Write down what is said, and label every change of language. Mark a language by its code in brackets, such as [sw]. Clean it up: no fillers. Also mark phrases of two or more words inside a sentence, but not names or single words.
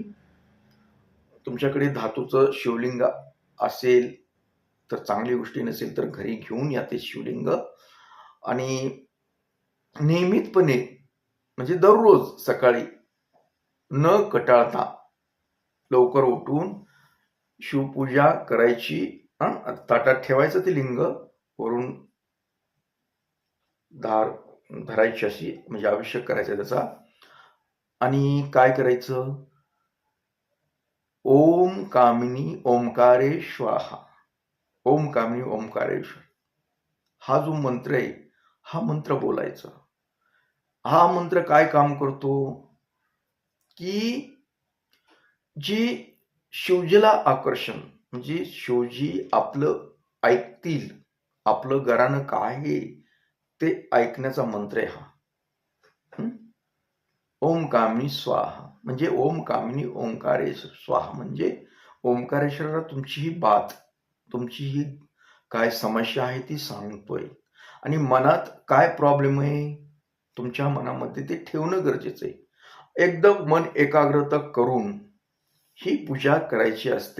[mr] तुमच्याकडे धातूचं शिवलिंग असेल तर चांगली गोष्टी, नसेल तर घरी घेऊन या ते शिवलिंग, आणि नियमितपणे म्हणजे दररोज सकाळी न कटाळता लवकर उठून शिवपूजा करायची. ताटात ठेवायचं ते लिंग, वरून धार धरायची अशी, म्हणजे अभिषेक करायचा त्याचा. आणि काय करायचं, [sa] ओम कामिनी ओंकारे स्वाहा, ओम कामिनी ओंकारेश्वर, [mr] हा जो मंत्र आहे हा मंत्र बोलायचा. हा मंत्र काय काम करतो की जी शिवजीला आकर्षण, म्हणजे शिवजी आपलं ऐकतील, आपलं घरानं काय आहे ते ऐकण्याचा मंत्र आहे हा. [sa] ओम कामिनी स्वाहा म्हणजे ओम कामिनी ओंकारेश्वर स्वाहा, [mr] म्हणजे ओंकारेश्वराला तुमची ही बात, तुमची ही काय समस्या आहे ती सांगतोय. आणि मनात काय प्रॉब्लेम आहे तुमच्या मनामध्ये ते ठेवणं गरजेचं आहे. एकदम मन एकाग्रता करून ही पूजा करायची असते.